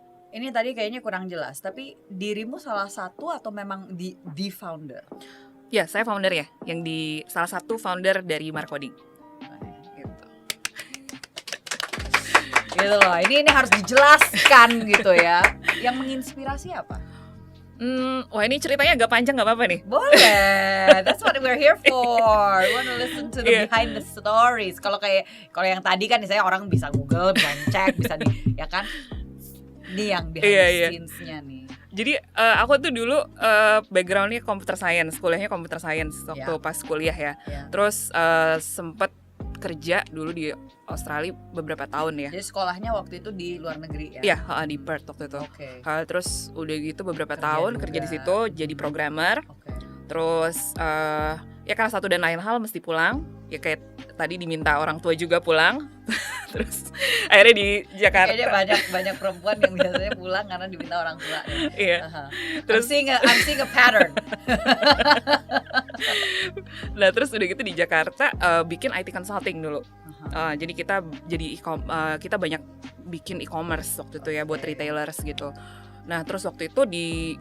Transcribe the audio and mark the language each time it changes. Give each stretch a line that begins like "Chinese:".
Indonesian: Ini tadi kayaknya kurang jelas, tapi dirimu salah satu atau memang the founder? Ya, saya founder ya, yang di salah satu founder dari Markoding. Gitu loh, ini harus dijelaskan gitu ya. Yang menginspirasi apa? Wah ini ceritanya agak panjang, nggak apa-apa nih? Boleh,
English: that's what we're here for. We want to listen to the behind the stories.
Indonesian: Kalau yang tadi kan misalnya orang bisa Google, bisa cek, bisa ya kan? Ini yang behind the scenes-nya nih. Jadi aku tuh dulu background-nya computer science, kuliahnya computer science waktu pas kuliah ya. Terus sempet kerja dulu di Australia beberapa tahun ya. Jadi sekolahnya waktu itu di luar negeri ya? Iya, di Perth waktu itu. Terus udah gitu beberapa tahun kerja di situ jadi programmer. Terus ya karena satu dan lain hal mesti pulang. Ya kayak tadi diminta orang tua juga pulang. Terus akhirnya di Jakarta. Kayaknya banyak perempuan yang biasanya pulang karena diminta orang tua. Iya. Terus
English: I'm seeing a pattern.
Indonesian: Nah terus udah gitu di Jakarta bikin IT consulting dulu. Jadi kita kita banyak bikin e-commerce waktu itu ya buat retailers gitu. Nah terus waktu itu di